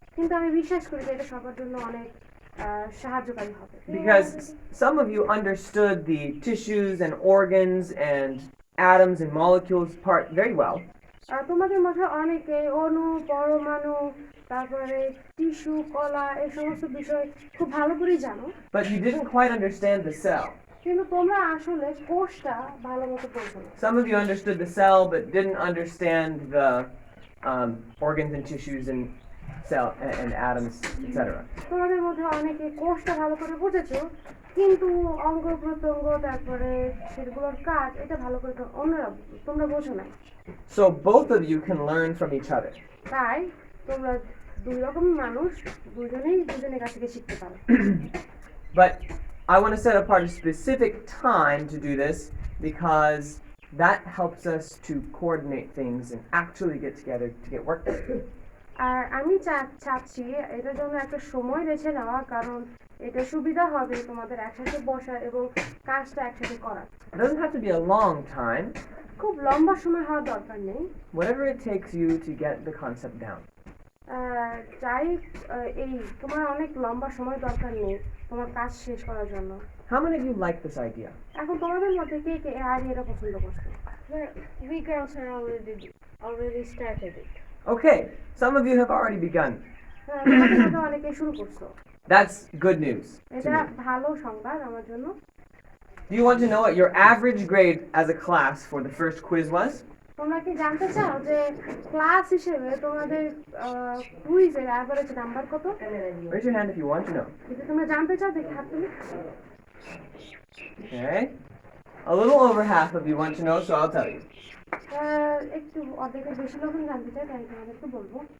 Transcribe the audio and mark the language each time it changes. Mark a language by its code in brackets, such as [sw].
[bn] কিন্তু আমি বিশ্বাস করি যে এটা সবার জন্য অনেক সাহায্যকারী হবে [en] Because some of you understood the tissues and organs and atoms and molecules part very well. [bn] তোমাদের মধ্যে অনেকে অণু পরমাণু তারপরে টিস্যু কলা এই সমস্ত বিষয় খুব ভালো করেই জানো [en] But you didn't quite understand the cell. [bn] কিন্তু তোমরা আসলে কোষটা ভালো মতো বোঝো না [en] Some of you understood the cell but didn't understand the organs and tissues and cell and atoms, etc. [bn] তোমাদের মধ্যে অনেকে কোষটা ভালো করে বুঝেছো কিন্তু অঙ্গ প্রত্যঙ্গ তারপরে সেগুলোর কাজ এটা ভালো করে অন্যরা তোমরা বোঝো না [en] So both of you can learn from each other. [bn] তাই তোমরা দুই রকম মানুষ দুজনেই দুজনের কাছ থেকে শিখতে পারো [en] But I want to set apart a specific time to do this because that helps us to coordinate things and actually get together to get work done. [bn] আর আমি চাচ্ছি এটার জন্য একটা সময় বেছে নেওয়া কারণ এটা সুবিধা হবে তোমাদের একসাথে বসার এবং কাজটা একসাথে করার [en] It doesn't have to be a long time, [bn] খুব লম্বা সময় হওয়ার দরকার নেই [en] whatever it takes you to get the concept down. [bn] চাই এই তোমার অনেক লম্বা সময় দরকার নেই তোমার কাজ শেষ করার জন্য [en] How many of you like this idea? [bn] এখন তোমাদের মধ্যে কে কে এই আইডিয়াটা পছন্দ করছো [en] We girls are already started it. Okay, some of you have already begun. [bn] তোমাদের মধ্যে অনেকে শুরু করছো [en] That's good news to [bn] এটা [en] me. [bn] ভালো সংবাদ আমার জন্য [en] Do you want to know what your average grade as a class for the first quiz was? [bn] তোমরা কি জানতে চাও যে ক্লাস হিসেবে তোমাদের কুইজের এভারেজ নাম্বার কত [en] Raise your hand if you want to know. [bn] যদি তোমরা জানতে চাও দেখি হাত তুলি [en] Okay. A little over half of you want to know, so I'll tell you. [bn] একটু অর্ধেকের বেশি লোকজন জানতে চাই তাই তোমাদেরকে বলবো